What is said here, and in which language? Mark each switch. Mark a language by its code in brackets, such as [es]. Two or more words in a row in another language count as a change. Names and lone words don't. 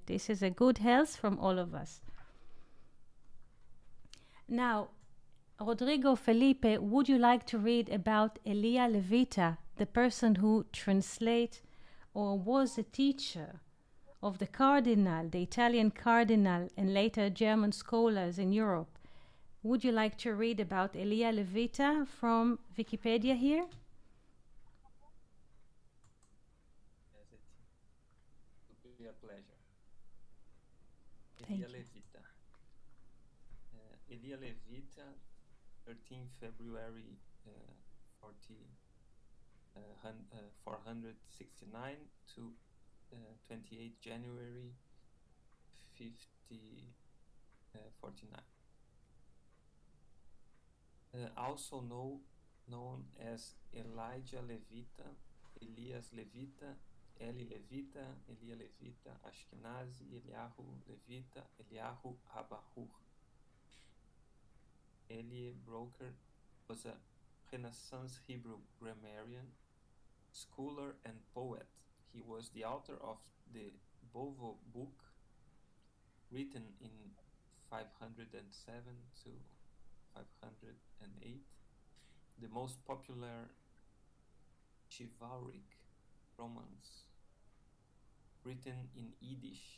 [en] This is a good health from all of us. Now, Rodrigo Felipe, would you like to read about Elia Levita, the person who translate or was a teacher of the cardinal, the Italian cardinal, and later German scholars in Europe? Would you like to read about Elia Levita from Wikipedia here? Yes, it would be a pleasure. Thank Elia you. Levita. Elia Levita, 13 February 469 to 28 January 49. Also known as Elijah Levita, Elias Levita, Eli Levita, Elia Levita, Ashkenazi, Eliyahu Levita, Eliyahu ha-Baḥur. Elia Broker was a Renaissance Hebrew grammarian, scholar, and poet. He was the author of the Bovo book, written in 507 to 508, the most popular chivalric romance written in Yiddish.